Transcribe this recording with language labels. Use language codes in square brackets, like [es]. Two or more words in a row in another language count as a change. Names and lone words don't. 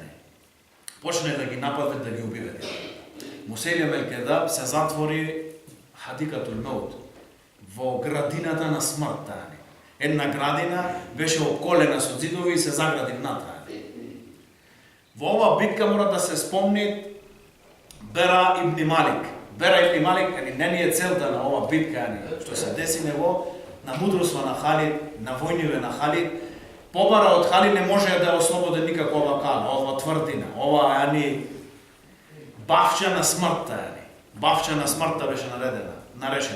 [mk] Почне да ги нападат, да ги убиват. Мусейлем ел-Кезаб се затвори Хадикатул Маут во градината на смртта. Една градина беше обколена со ѕидови и се загради внатре. Во ова битка мора да се спомни Бера ибн Малик. Бера ибн Малик не ни е целта на ова битка, што се деси него, на мудроство на Халид, на војниве на Халид. Побара од Халид не може да ослободи никако ова кала, ова тврдина, ова бавча на смртта, бавча на смртта беше нарешена.